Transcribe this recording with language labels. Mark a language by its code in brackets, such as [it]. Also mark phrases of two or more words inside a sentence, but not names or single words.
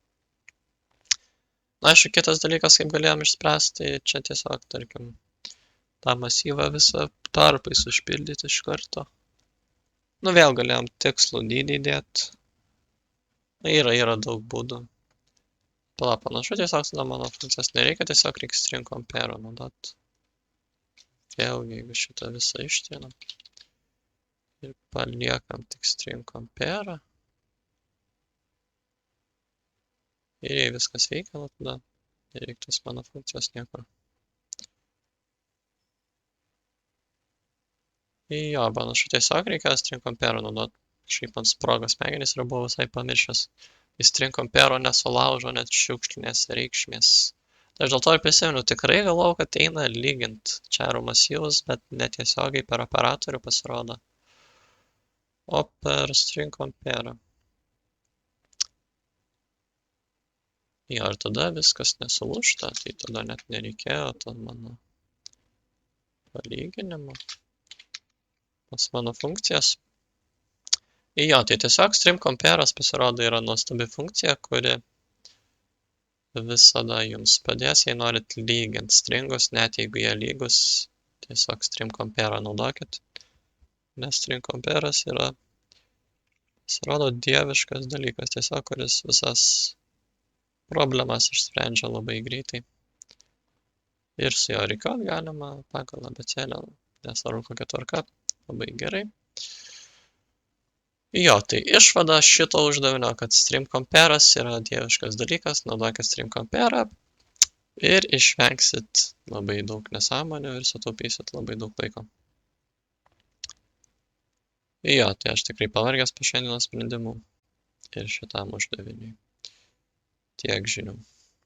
[lt] Na, aišku, kitas dalykas, kaip galėjom išspręsti, tai čia tiesiog, tarkim, tą masyvą visą tarpais užpildyti iš karto. Nu, vėl galėjom tikslų dydį dėti. Yra daug būdų. Pala, panašu, tiesiog tada mano funkcijos nereikia, tiesiog reikia [en] string compare [lt] naudot. Vėlgi, jeigu šitą visą ištrinam ir paliekam tik [en] string compare. [lt] Ir jei viskas veikia, nu tada nereiktų mano funkcijos niekur. Jo, panašu, tiesiog reikia [en] string compare [lt] naudot. Šiaip ant sprogos smegenys ir buvau visai pamiršęs. Į [en] string compare [lt] nesulaužo net šiukšlinės reikšmės. Tai aš dėl to ir prisimenu, tikrai galvojau, kad eina lygint čarų masyvus, bet netiesiogiai per operatorių pasirodo. O per [en] string compare. [lt] Jo, ir tada viskas nesulūžta, tai tada net nereikėjo to mano palyginimo. Pas mano funkcijas. Jo, tai tiesiog [en] string compare'as [lt] pasirodo yra nuostabi funkcija, kuri visada jums padės, jei norit lyginti stringus, net jeigu jie lygus, tiesiog [en] string compare [lt] naudokit. Nes [en] string compare'as [lt] yra, pasirodo, dieviškas dalykas, tiesiog kuris visas problemas išsprendžia labai greitai. Ir su jo reikiot galima pagal abėcėlę, nesvarbu kokia tvarka, labai gerai. Jo, tai išvada šito uždavinio, kad [en] string compare'as [lt] yra dieviškas dalykas, naudokit [en] string compare [lt] ir išvengsit labai daug nesąmonių ir sutaupysit labai daug laiko. Jo, tai aš tikrai pavargęs po šiandienos sprendimų ir šitam uždaviniui. Tiek žinių.